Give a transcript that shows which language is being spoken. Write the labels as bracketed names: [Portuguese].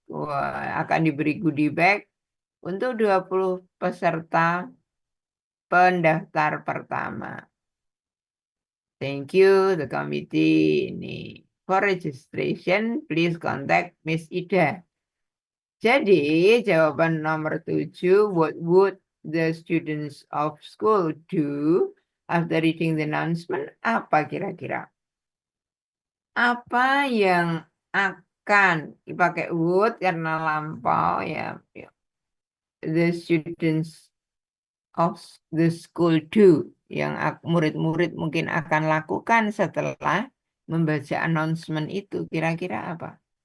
[Indonesian] Wah, akan diberi goodie bag untuk 20 peserta pendaftar pertama. [English] Thank you, the committee. Ini. For registration, please contact Miss Ida. [Indonesian] Jadi, jawaban nomor 7, [English] what would the students of school do after reading the announcement? [Indonesian] Apa kira-kira? Apa yang akan dipakai would karena lampau ya. [English] The students of the school do [Indonesian] yang murid-murid mungkin akan lakukan setelah membaca announcement itu kira-kira apa?